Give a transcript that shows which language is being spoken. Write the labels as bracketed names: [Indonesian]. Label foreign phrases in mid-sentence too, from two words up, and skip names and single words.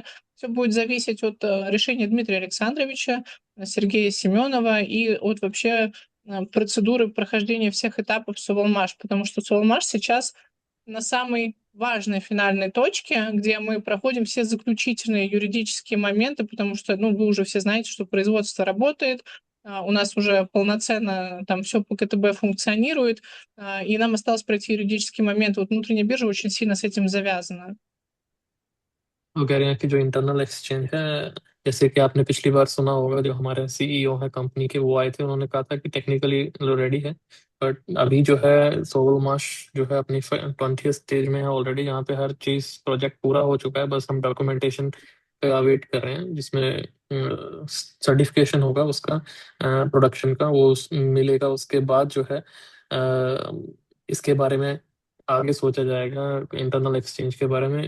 [Russian] Все будет зависеть от решения Дмитрия Александровича, Сергея Семенова и от вообще процедуры прохождения всех этапов Соволмаш, потому что Соволмаш сейчас на самой важной финальной точке, где мы проходим все заключительные юридические моменты, потому что, ну, вы уже все знаете, что производство работает, у нас уже полноценно там все по КТБ функционирует, и нам осталось пройти юридический момент. Вот внутренняя биржа очень сильно с этим завязана. [Hindi] वो कह रहे हैं कि जो [English] internal exchange [Hindi] है, जैसे कि आपने पिछली बार सुना होगा, जो हमारे सीईओ है कंपनी के, वो आए थे, उन्होंने कहा था कि [English] technically ready [Hindi] है, बट अभी जो है सोवलमाश जो है अपनी 20th स्टेज में है ऑलरेडी, यहाँ पे हर चीज प्रोजेक्ट पूरा हो चुका है, बस हम डॉक्यूमेंटेशन पे अवेट कर रहे हैं, जिसमें सर्टिफिकेशन होगा उसका, प्रोडक्शन का, वो मिलेगा, उसके बाद जो है इसके बारे में आगे सोचा जाएगा, [English] internal exchange [Hindi] के बारे में।